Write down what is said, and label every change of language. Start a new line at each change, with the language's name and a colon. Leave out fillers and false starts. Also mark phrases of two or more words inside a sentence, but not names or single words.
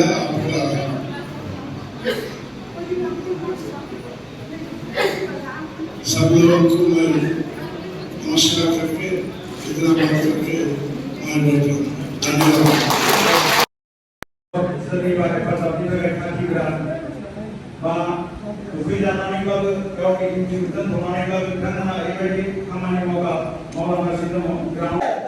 Hindi: आपका सब लोगों को मैं नमस्कार करके इतना बात करके मैं बैठा हूँ। धन्यवाद।
Bodo: उखैजानानैब्लाबो गावनि जिउ दोनथ'नानैब्लाबो बिथांमोना ओरैबायदि खामानि मावलांगासिनो दङ।